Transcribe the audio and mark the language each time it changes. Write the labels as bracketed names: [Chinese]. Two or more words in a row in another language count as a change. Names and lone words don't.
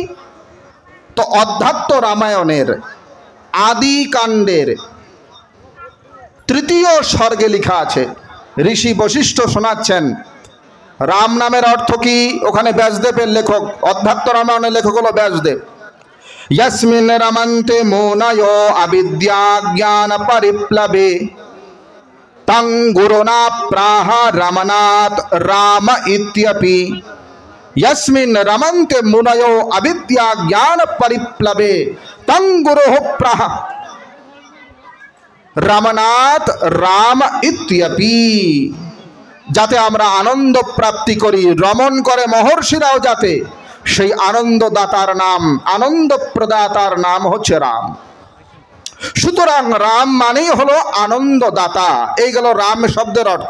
[Bangla] তো অধ্যাত্ম রামায়ণের আদি কাণ্ডের 3য় সর্গে লেখা আছে। ঋষি বশিষ্ঠ শোনাচ্ছেন রাম নামের অর্থ কি। ওখানে ব্যাসদেবের লেখক, অধ্যাত্ম রামায়ণের লেখক হলো ব্যাসদেব। [Sanskrit] यस्मिन् रमन्ते मुनयो अविद्या ज्ञान परिप्लवे तं गुरुना प्राह रमनात् राम इत्यपि। यस्मिन् रमन्ते मुनयो अविद्या ज्ञान परिप्लवे तं गुरुः प्राह रमनात् राम इत्यपि। [Bangla] যাতে আমরা আনন্দ প্রাপ্তি করি, রমণ করে মহর্ষিরাও যাতে সেই আনন্দদাতার নাম, আনন্দ প্রদাতার নাম হচ্ছে রাম। সুতরাং রাম মানেই হলো আনন্দদাতা। এই গেল রাম শব্দের অর্থ।